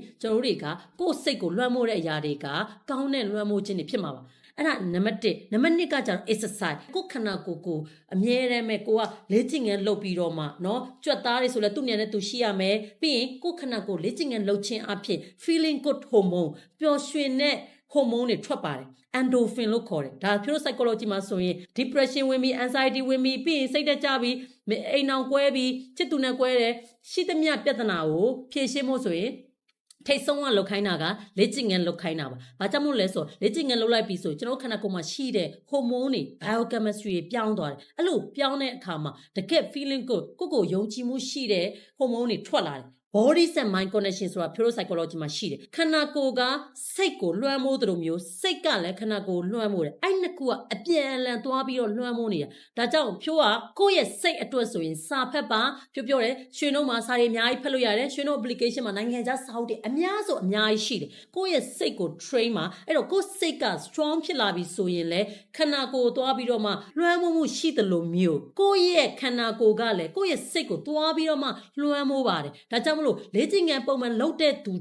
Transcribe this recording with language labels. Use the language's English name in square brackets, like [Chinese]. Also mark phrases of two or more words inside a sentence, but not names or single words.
[Burmese] ကျွန်တော်တွေကကိုယ့်စိတ်ကိုလွှမ်းမိုးတဲ့အရာတွေကကောင်းတဲ့လွှမ်းမိုးခြင်းတွေဖြစ်မှာပါအဲ့ဒါနံပါတ်1နံပါတ်2ကကျတော့ exercise ကိုခန္ဓာကိုယ်အမြဲတမ်းပဲကိုကလေ့ကျင့်ငန်း လုပ်ပြီးတော့မှเนาะကြွက်သားတွေဆိုလဲသူ့နေနဲ့သူရှိရမယ်ပြီးရင်ကိုခန္ဓာကိုယ်လေ့ကျင့်ငန်းလုပ်ခြင်းအဖြစ် [English] feeling good hormone [Burmese] ပျော်ရွှင်တဲ့ hormone တွေထွက်ပါတယ် endorphin လို့ခေါ်တယ်ဒါဖြိုး psychology မှာဆိုရင် depression ဝင်ပြီး anxiety ဝင်ပြီးပြီးရင်စိတ်တက်ကြပြီးအိမ်အောင်ကွဲပြီးချစ်သူနဲ့ကွဲတယ်ရှိသမျှပြဿနာကိုဖြေရှင်းဖို့ဆိုရင်ထိတ်ဆုံးကလောက်ခိုင်းတာကလေ့ကျင့်ငန်းလောက်ခိုင်းတာပါ။ဘာကြောင့်မို့လဲဆိုလေ့ကျင့်ငန်းလောက်လိုက်ပြီးဆိုကျွန်တော်ခန္ဓာကိုယ်မှာရှိတဲ့ဟိုမုန်းတွေ biochemistry တွေပြောင်းသွားတယ်။အဲ့လိုပြောင်းတဲ့အခါမှာ တကယ် feeling ကိုယုံကြည်မှုရှိတဲ့ဟိုမုန်းတွေထွက်လာတယ်။ [English] body and mind connection [Burmese] ဆိုတာ [English] pure psychology [Burmese] မှာရှိတယ်ခန္ဓာကိုယ်ကစိတ်ကိုလွှမ်းမိုးသလိုမျိုးစိတ်က လည်းခန္ဓာကိုယ်လွှမ်းမိုးတယ်အဲ့နှစ်ခုကအပြန်အလှန်သွားပြီးတော့လွှမ်းမိုးနေတာဒါကြောင့်ဖြိုးကကိုယ့်ရဲ့စိတ်အတွက်ဆိုရင်စာဖတ်ပါပြောတယ်ရွှေနှုတ်မှာစာတွေအများကြီးဖတ်လို့ရတယ်ရွှေနှုတ် application မှာနိုင်ငံခြားစာအုပ်တွေအများဆိုအများကြီးရှိတယ်ကိုယ့်ရဲ့စိတ်ကို train မှာအဲ့တော့ကိုယ့်စိတ်က strong ဖြစ်လာပြီဆိုရင်လေခန္ဓာကိုယ်သွားပြီးတော့မှလွှမ်းမိုးမှုရှိသလိုမျိုးကိုယ့်ရဲ့ခန္ဓာကိုယ်ကလည်းကိုယ့်ရဲ့စိတ်ကိုသွားပြီးတော့မှလွှမ်းမိုးပါတယ်ဒါကြောင့်မလို့လေ့ကျင့်ငန်းပုံမှန်လုပ်တဲ့သူ